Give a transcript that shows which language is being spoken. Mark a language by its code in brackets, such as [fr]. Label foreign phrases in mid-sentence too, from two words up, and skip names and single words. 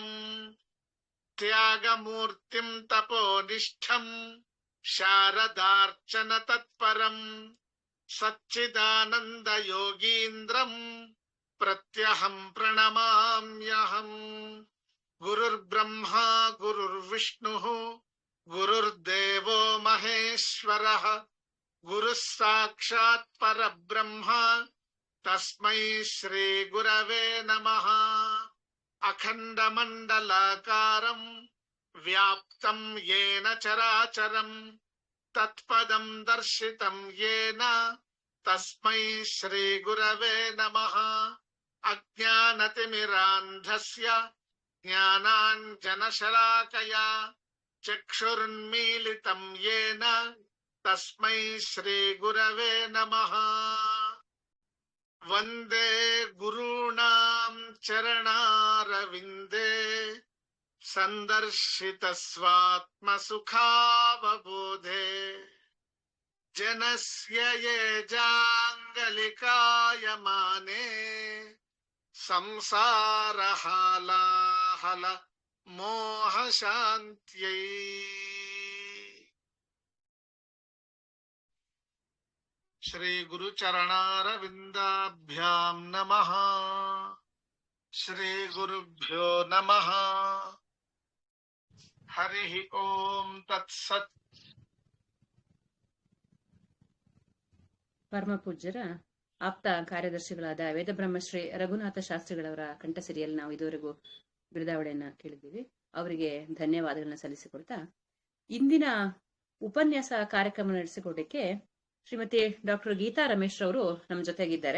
[sa] ತ್ಯಾಗಮೂರ್ತಿಂ ತಪೋನಿಷ್ಠಂ ಶಾರದಾರ್ಚನ ತತ್ಪರಂ ಸಚ್ಚಿದಾನಂದ ಯೋಗೀಂದ್ರಂ ಪ್ರತ್ಯಹಂ ಪ್ರಣಮಾಮ್ಯಹಂ. ಗುರುರ್ಬ್ರಹ್ಮ ಗುರುರ್ವಿಷ್ಣುಃ ಗುರುರ್ದೇವೋ ಮಹೇಶ್ವರಃ ಗುರುಃ ಸಾಕ್ಷಾತ್ ಪರಬ್ರಹ್ಮ ತಸ್ಮೈ ಶ್ರೀ ಗುರವೇ ನಮಃ. ಅಖಂಡ ಮಂಡಲಾಕಾರಂ ವ್ಯಾಪ್ತಂ ಯೇನ ಚರಾಚರಂ ತತ್ಪದಂ ದರ್ಶಿತಂ ಯೇನ ತಸ್ಮೈ ಶ್ರೀ ಗುರವೇ ನಮಃ. ಅಜ್ಞಾನತಿಮಿರಾಂಧಸ್ಯ ಜ್ಞಾನಾಂಜನಶಲಾಕಯಾ ಚಕ್ಷುರುನ್ಮೀಲಿತಂ ಯೇನ ತಸ್ಮೈ ಶ್ರೀ ಗುರವೇ ನಮಃ. ವಂದೇ ಗುರುಣಾಂ ಚರಣಾರವಿಂದೇ ಸಂದರ್ಶಿತ ಸ್ವಾತ್ಮಸುಖಾವಬೋಧೆ ಜನಸ್ಯ ಯೇಜಾಂಗಲಿಕಾಯಮಾನೆ ಸಂಸಾರ ಹಾಲಾಹಲ ಮೋಹ ಶಾಂತ್ಯೈ. ಶ್ರೀ ಗುರು ಚರಣಾರವಿಂದಾಭ್ಯಾಂ ನಮಃ. ಶ್ರೀ ಗುರುಭ್ಯೋ ನಮಃ. ಹರಿ ಓಂ ತತ್ಸತ್. [kn] ಪರಮ ಪೂಜ್ಯರ ಆಪ್ತ ಕಾರ್ಯದರ್ಶಿಗಳಾದ ವೇದಬ್ರಹ್ಮಶ್ರೀ ರಘುನಾಥ ಶಾಸ್ತ್ರಿಗಳವರ ಕಂಠಸಿರಿಯಲ್ಲಿ ನಾವು ಇದುವರೆಗೂ ಬಿರುದಾವಳಿಯನ್ನ ಕೇಳಿದ್ದೀವಿ. ಅವರಿಗೆ ಧನ್ಯವಾದಗಳನ್ನ ಸಲ್ಲಿಸಿಕೊಡ್ತಾ ಇಂದಿನ ಉಪನ್ಯಾಸ ಕಾರ್ಯಕ್ರಮ ನಡೆಸಿಕೊಡಕ್ಕೆ ಶ್ರೀಮತಿ ಡಾಕ್ಟರ್ ಗೀತಾ ರಮೇಶ್ ರವರು ನಮ್ಮ ಜೊತೆಗಿದ್ದಾರೆ.